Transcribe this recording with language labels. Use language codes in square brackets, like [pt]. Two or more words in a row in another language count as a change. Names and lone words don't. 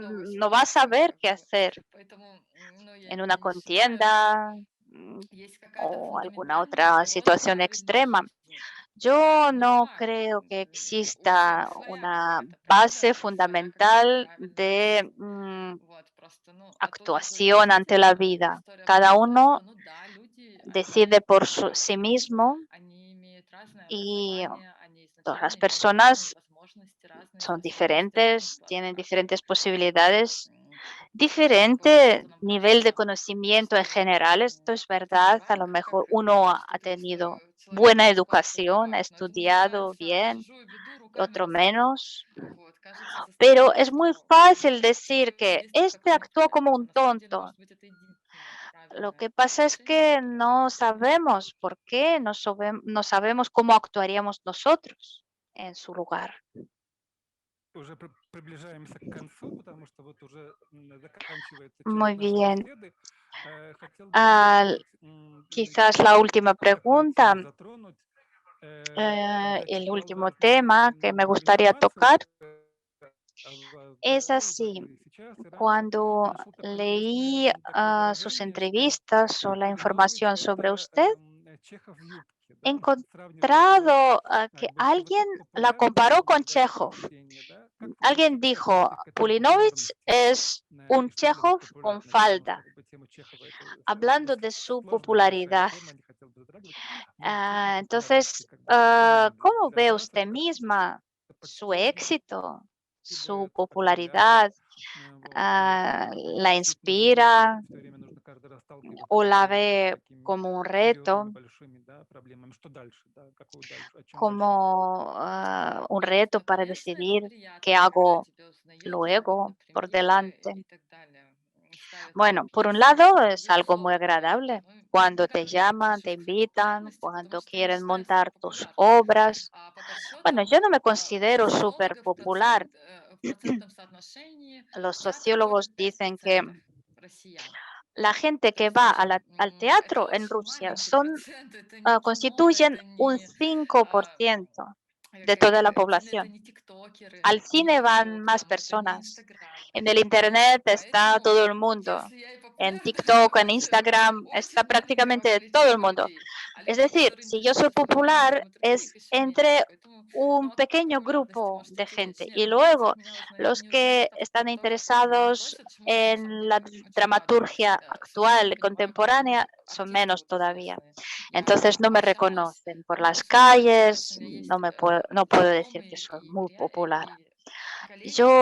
[es] no [ru] новое [es] vas a [ru] что-то. [es] saber qué hacer [ru] Поэтому, ну, [es] en [ru] я [es] una [ru] не считаю, что [es] contienda [ru] есть какая-то [es] o alguna [ru] фундаментальная [es] otra [ru] природа [es] situación [ru] правильной [es] extrema. [ru] жизни. [es] Yo [ru] Не [es] no [ru] факт. [es] creo que [ru] У [es] exista [ru] всех своя [es] una [ru] какая-то [es] base [ru] природа, своя какая-то [es] fundamental [ru] правильная [es] de [ru] жизнь. Вот, просто, ну, а то, что вы [es] actuación ante [ru] говорите, [es] la vida. [ru] история [es] Cada [ru] показывает, [es] uno [ru] что, ну да, люди, [es] decide [ru] они [es] por sí [ru] разные, [es] mismo [ru] они имеют разное [es] y [ru] образование, они [es] todas las [ru] изначально имеют разные [es] personas [ru] возможности, разные [es] son [ru] способности, разный [es] diferentes, [ru] склад [es] tienen [ru] характера. [es] diferentes posibilidades, [ru] Поэтому то, [es] diferente [ru] что нам [es] nivel de [ru] кажется, [es] conocimiento en [ru] что [es] general. Esto es verdad. A lo [ru] так, [es] mejor [ru] как [es] uno ha [ru] что-то, [es] tenido [ru] что [es] buena [ru] человеку кажется, что [es] educación, ha [ru] так. Но это [es] estudiado [ru] называется [es] bien, [ru] чужую беду руками [es] otro [ru] разбирать. [es] menos. [ru] Вот, кажется со [es] Pero [ru] стороны, [es] es muy [ru] что [es] fácil decir [ru] человек [es] que [ru] действует как [es] este [ru] он [es] actuó como [ru] понимает, но [es] un [ru] на самом деле, [es] tonto. [ru] может быть, это единственное [es] Lo [ru] правильное [es] que pasa es [ru] решение, [es] que [ru] которое [es] no [ru] стоит принять. [es] sabemos por qué, no sabemos cómo actuaríamos nosotros en su lugar. [ru] Уже приближаемся к концу, потому что вот уже заканчивается [es] Muy [ru] часть нашей [es] bien. [ru] беседы. Хотел бы попробовать [es] Quizás la última [ru] такую [es] pregunta, [ru] тему затронуть, когда [es] el [ru] читал [es] último [ru] вашу [es] tema que me gustaría [ru] информацию [es] tocar [ru] о вас, [es] es [ru] да, уже [es] así. [ru] и сейчас, и раньше, [es] Cuando [ru] нашел такое интересное [es] leí [ru] такое [es] sus [ru] выражение, что [es] entrevistas o la [ru] Калинович– [es] información sobre [ru] это [es] usted, [ru] Чехов в юбке, [es] he [ru] да, сравнивая его [es] encontrado que [ru] как бы [es] alguien [ru] высокую [es] la [ru] популярность, [es] comparó con [ru] громкое [es] Chekhov. [ru] чтение, да. Как вы вообще [es] Alguien [ru] как [es] dijo, [ru] относитесь к этой [es] Pulinovich [ru] популярности? [es] es un [ru] И что для вас [es] Chekhov con [ru] популярность? Потому [es] falda. [ru] что как бы тема Чехова это [es] Hablando de su [ru] сложная большая [es] popularidad. [ru] тема, не хотел бы затрагивать. Вот тема популярности, [es] Entonces, [ru] как бы вот что [es] ¿cómo [ru] для [es] ve [ru] вас [es] usted [ru] это [es] misma su éxito, su [ru] подстегивает, вдохновляет, [es] popularidad, [ru] вот, или [es] la [ru] действительно думаете, [es] inspira [ru] все время нужно каждый раз сталкиваться [es] o la [ru] с [es] ve [ru] такими [es] como un [ru] серьезными [es] reto, [ru] большими, да, проблемами? Что дальше, да, какую дальше, о чем дальше думать? [es] como un [ru] Нет, [es] reto para [ru] конечно, это [es] decidir qué [ru] приятно, когда [es] hago [ru] тебя узнают [es] luego [ru] на [es] por [ru] премьеры [es] delante? [ru] и так далее. Ставят на [es] Bueno, por un [ru] пьесы. [es] lado [ru] Это, [es] es algo muy [ru] безусловно, приятно. [es] agradable [ru] Ну, [es] cuando te [ru] никак не [es] llaman, te [ru] отношусь к этой [es] invitan, [ru] популярности, потому [es] cuando [ru] что я не [es] quieren [ru] считаю себя [es] montar tus [ru] популярной. [es] obras. [ru] А по [es] Bueno, [ru] подсчетам, [es] yo no me considero súper [ru] социология [es] popular. [ru] в процентном соотношении [es] Los [ru] в театр ходят [es] sociólogos dicen que [ru] 5% россиян. [es] la gente [ru] То [es] que [ru] есть [es] va [ru] очень, [es] al [ru] это [es] teatro en [ru] очень [es] Rusia [ru] маленький процент, это не кино, [es] constituyen [ru] это [es] un [ru] не, а, [es] 5% de [ru] как [es] toda la [ru] это [es] población. [ru] не тиктокеры, [es] Al [ru] не [es] cine van [ru] TikTok, [es] más [ru] там, это не [es] personas. [ru] Инстаграм. [es] En el [ru] Вот, [es] internet está todo [ru] поэтому, [es] el mundo. [ru] если я и [es] En [ru] популярна, [es] TikTok, en [ru] это [es] Instagram, está [ru] очень маленького [es] prácticamente todo [ru] количества [es] el mundo. [ru] людей. А [es] Es [ru] людей, [es] decir, [ru] которые [es] si yo soy [ru] интересуются [es] popular, [ru] феноменом и других, [es] es [ru] еще меньше. [es] entre [ru] Поэтому, ну, [es] un [ru] вопрос [es] pequeño [ru] популярности [es] grupo [ru] может [es] de gente. [ru] интересовать. Нет, [es] Y [ru] мне кажется, [es] luego, [ru] от меня [es] los [ru] не [es] que [ru] узнают [es] están [ru] только потому, что меня [es] interesados [ru] просят, чему я на самом [es] en la [ru] деле очень рада. [es] dramaturgia [ru] Совершенно [es] actual, [ru] понимаю, [es] contemporánea, [ru] почему [es] son [ru] артисты [es] menos [ru] вот [es] todavía. [ru] известные. [es] Entonces no [ru] Я [es] me [ru] общаюсь, [es] reconocen por [ru] мне [es] las [ru] очень нравится, потому что у [es] calles, [ru] меня есть [es] no puedo decir que [ru] знакомые [es] soy muy popular. [ru] и коллеги, с